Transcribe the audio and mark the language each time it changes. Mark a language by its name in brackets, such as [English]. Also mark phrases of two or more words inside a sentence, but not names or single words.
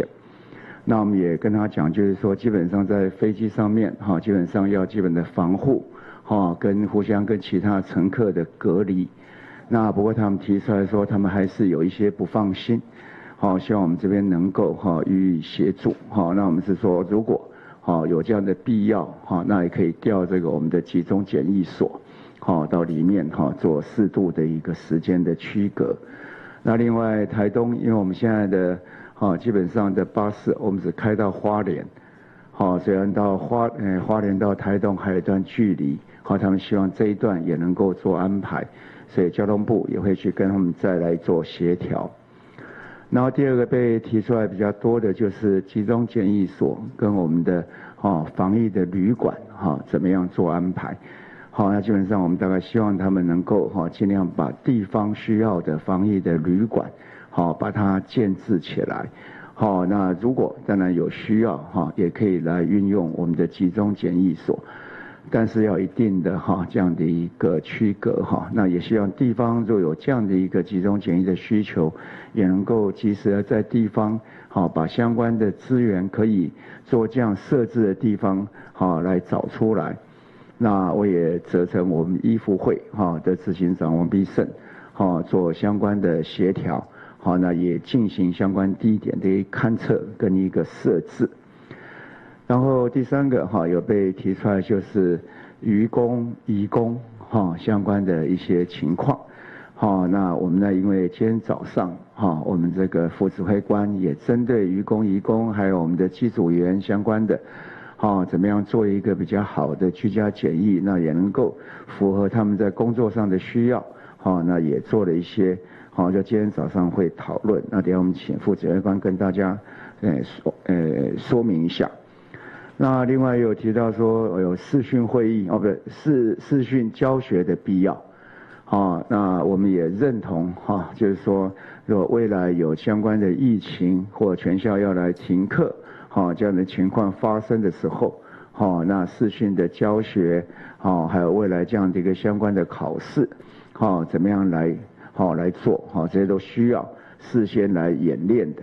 [Chinese] 那我們也跟他講，就是說基本上在飛機上面哈，基本上要基本的防護。跟互相跟其他乘客的隔離，那不過他們提出來說，他們還是有一些不放心，好，希望我們這邊能夠予以協助，好，那我們是說，如果有這樣的必要，那也可以調這個我們的集中檢疫所，到裡面做適度的一個時間的區隔。那另外台東，因為我們現在的基本上的巴士，我們只開到花蓮，雖然到花蓮到台東還有一段距離。好，他們希望這一段也能夠做安排，所以交通部也會去跟他們再來做協調。然後第二個被提出來比較多的就是集中檢疫所跟我們的防疫的旅館怎麼樣做安排。好，那基本上我們大概希望他們能夠盡量把地方需要的防疫的旅館把它建置起來。好，那如果當然有需要也可以來運用我們的集中檢疫所。但是要一定的這樣的一個區隔那也希望地方若有這樣的一個集中檢疫的需求，也能夠及時的在地方把相關的資源可以做這樣設置的地方來找出來。那我也責成我們醫福會的執行長王必勝做相關的協調，那也進行相關地點的勘測跟一個設置。然後第三個有被提出來就是漁工、移工相關的一些情況。那我們呢，因為今天早上我們這個副指揮官也針對漁工、移工還有我們的機組員相關的怎麼樣做一個比較好的居家檢疫，那也能夠符合他們在工作上的需要。那也做了一些就今天早上會討論。那等下我們請副指揮官跟大家說明一下。那另外有提到說有視訊會議不是視訊教學的必要， 那我们也认同就是说，如果未来有相关的疫情或全校要来停课，这样的情况发生的时候，那视讯的教学，还有未来这样的一个相关的考试，怎么样来做，这些都需要事先来演练的。